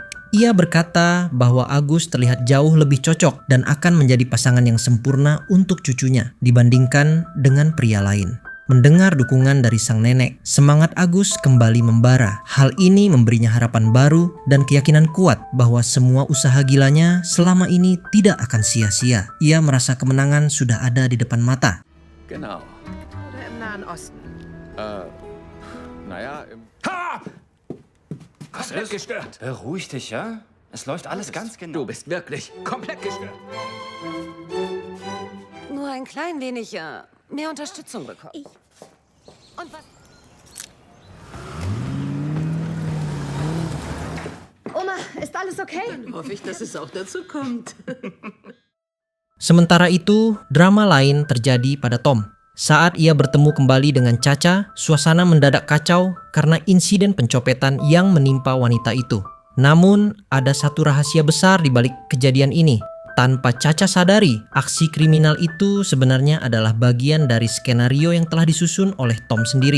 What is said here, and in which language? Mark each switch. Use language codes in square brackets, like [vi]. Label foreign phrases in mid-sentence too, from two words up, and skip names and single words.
[id] Ia berkata bahwa Agus terlihat jauh lebih cocok dan akan menjadi pasangan yang sempurna untuk cucunya dibandingkan dengan pria lain. Mendengar dukungan dari sang nenek, semangat Agus kembali membara. Hal ini memberinya harapan baru dan keyakinan kuat bahwa semua usaha gilanya selama ini tidak akan sia-sia. Ia merasa kemenangan sudah ada di depan mata. [de] Genau. Oder im Nahen Osten. Naja, Ha! Was ist? Gestört. Beruhig dich, ja? Es läuft alles ganz genau. Du bist wirklich komplett gestört. Nur ein klein wenig mehr Unterstützung bekommen. Und was? Oma, ist alles okay? Hoffe ich, dass es auch dazu kommt. [id] Sementara itu, drama lain terjadi pada Tom. Saat ia bertemu kembali dengan Caca, suasana mendadak kacau karena insiden pencopetan yang menimpa wanita itu. Namun, ada satu rahasia besar di balik kejadian ini. Tanpa Caca sadari, aksi kriminal itu sebenarnya adalah bagian dari skenario yang telah disusun oleh Tom sendiri.